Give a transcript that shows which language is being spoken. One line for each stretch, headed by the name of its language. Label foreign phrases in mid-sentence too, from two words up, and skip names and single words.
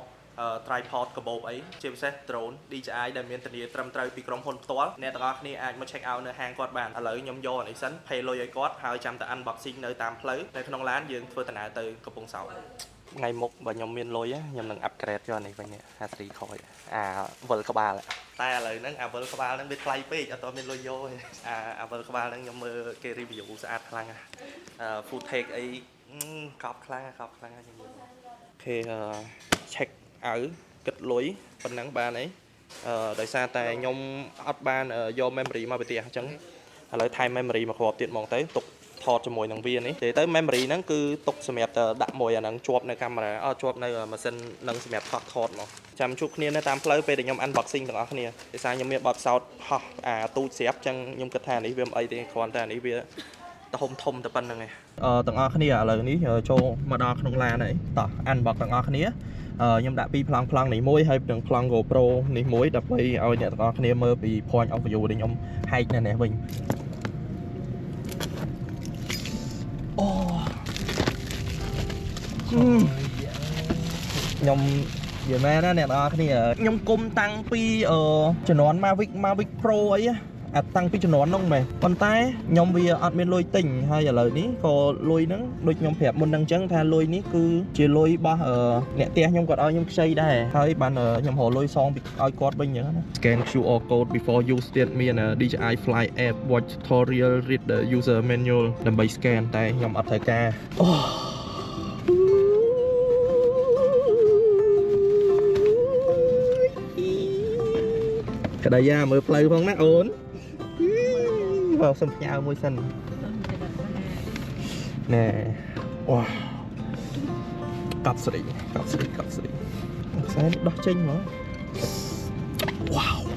Khmer: tripod កាបូបអីជាពិសេស drone DJI ដែលមានធានាត្រឹមត្រូវពីក្រុមហ៊ុនផ្ទាល់អ្នកទាំងអស់គ្នាអាចមក
English: check out
Khmer: នៅហាងគាត់បានឥឡូវខ្ញុំយកអានេះសិន pay លុយឲ្យគាត់ហើយចាំតែ unboxing នៅតាមផ្លូវនៅក្នុងឡានយើងធ្វើដំណើរទៅកំពង់សោមថ្ងៃមុខបើខ្ញុំមានលុយខ្ញុំនឹង upgrade យកនេះវិញ53ខូចវិលក្បាលតែឥឡូវហ្នឹងវិលក្បាលហ្នឹងវាថ្លៃពេកអត់ទាន់មានលុយយកទេវិលក្បាលហ្នឹងខ្ញុំមើលគេ review ស្អាតខ្លាំង
English: food take
Khmer: អីកប់ខ្លាំងខ្ញុំមើលអូខេ check ឲ្យគិតលុយប៉ុណ្ណឹងបានអីដោយសារតែខ្ញុំអត់បានយក memory មកពីផ្ទះអញ្ចឹងឥឡូវថែម memory មកគ្រាប់ទៀតហ្មងទៅ ទុកថតជាមួយនឹងវានេះទៅ memory ហ្នឹងគឺទុកសម្រាប់ទៅដាក់មួយអាហ្នឹងជាប់នៅកាមេរ៉ាជាប់នៅម៉ាស៊ីននឹងសម្រាប់ថតមកចាំជួបគ្នានៅតាមផ្លូវពេលដែលខ្ញុំ unboxing ទាំងអស់គ្នាដោយសារខ្ញុំមានបទពិសោធន៍ហោះទូចស្រាប់អញ្ចឹងខ្ញុំគិតថានេះវាមិនអីទេគ្រាន់តែនេះវាធំតែប៉ុណ្្នឹងឯងទាំងអស់គ្នាឥឡូវនេះចូលមកដល់ក្នុងឡានហើយតោះ unbox ទាំងអស់គ្នាខ្ញុំដាក់ពីប្លង់នេះមួយហើយនឹងប្លង់ GoPro នេះមួយដើម្បីឲ្យអ្នកទាំងអស់គ្នាមើលពី
English: point of view
Khmer: ដែលខ្ញុំហែកនៅនេះវិញ អូខ្ញុំនិយាយមែនណាអ្នកទាំងអស់គ្នាខ្ញុំគុំតាំងពីជំនាន់ Mavic Pro អីតាំងពីជំនាន់នោះមែនប៉ុន្តែខ្ញុំវាអ ត់មានលុយទិញហើយឥឡូវនេះក៏លុយហ្នឹងដូចខ្ញុំប្រាប់មុនហ្នឹងអញ្ចឹងថាលុយនេះគឺជាលុយរបស់អ្នកផ្ទះខ្ញុំគាត់ឲ្យខ្ញុំខ្ចីដែរហើយបានខ្ញុំរកលុយសងពីឲ្យគាត់វិញអញ្ចឹងណា
English: Scan QR code before use
Khmer: ទៀតមាន
English: DJI Fly app watch tutorial read the user manual
Khmer: ដើម្បី scan តែខ្ញុំអត់ត្រូវការ ក្តីមើលផ្លូវផងណាអូនសុំផ្ញើមួយសិនណែអូកប់ស្រីខ្សែដោះចេញមកវ៉ាវ